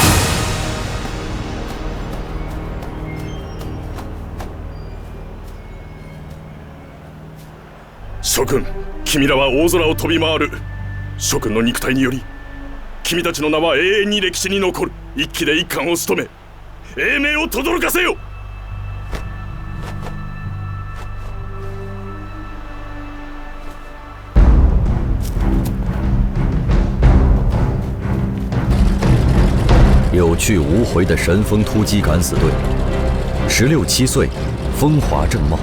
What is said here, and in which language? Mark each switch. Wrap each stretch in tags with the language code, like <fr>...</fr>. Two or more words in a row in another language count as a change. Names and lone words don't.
<ja>諸君、君らは大空を飛び回る。諸君の肉体により君たちの名は永遠に歴史に残る。一機で一艦を仕留め英名を轟かせよ。</ja> <zh>有去无回的神风突击敢死队，16、17岁，风华正茂。</zh>